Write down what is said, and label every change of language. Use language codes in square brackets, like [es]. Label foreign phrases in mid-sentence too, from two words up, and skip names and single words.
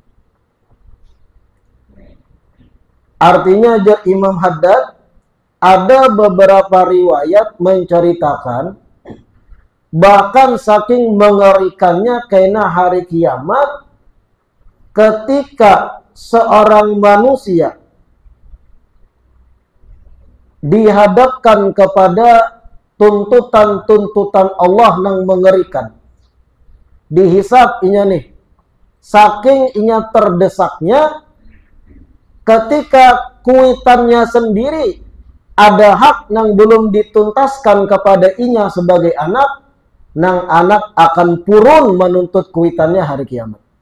[id] Artinya Imam Haddad, ada beberapa riwayat menceritakan bahkan saking mengerikannya kena hari kiamat ketika seorang manusia dihadapkan kepada tuntutan-tuntutan Allah yang mengerikan. [bjn] Dihisab inya nih, saking inya terdesaknya ketika kuitannya sendiri ada hak yang belum dituntaskan kepada inya sebagai anak, nang anak akan purun menuntut kuitannya hari kiamat.